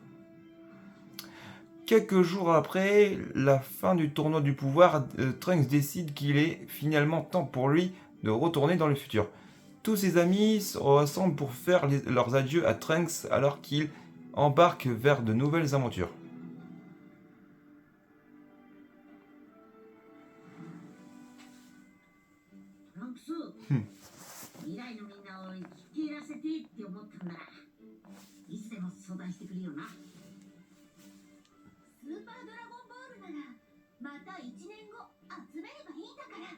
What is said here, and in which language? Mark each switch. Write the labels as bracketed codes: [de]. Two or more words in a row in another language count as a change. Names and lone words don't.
[fr] Quelques jours après la fin du tournoi du pouvoir, Trunks décide qu'il est finalement temps pour lui de retourner dans le futur. Tous ses amis se rassemblent pour faire leurs adieux à Trunks alors qu'il embarque vers de nouvelles aventures. [ja] トランクス。未来のみんなを生きていらせてって思ったんだ。いつでも相談してくれよな。スーパードラゴンボールならまた1年後集めればいいんだから。